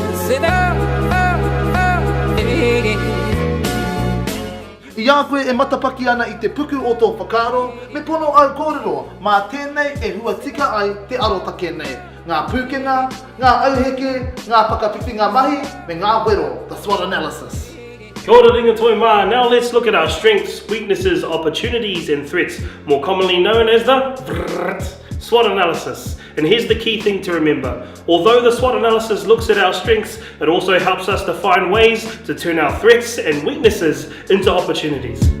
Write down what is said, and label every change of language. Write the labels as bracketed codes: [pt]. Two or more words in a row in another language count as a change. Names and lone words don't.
[mi] Ia koe e matapaki ana I te puku o tō whakaro, me pono au kōrero, mā tēnei e hua tika ai te arotake nei. Ngā pūkenga, ngā auheke, ngā whakawhiwhinga mahi, me ngā wero, [en] the SWOT analysis. [mi] Kia ora ringa toi mā. [en] Now let's look at our strengths, weaknesses, opportunities and threats, more commonly known as the SWOT analysis. And here's the key thing to remember. Although the SWOT analysis looks at our strengths, it also helps us to find ways to turn our threats and weaknesses into opportunities.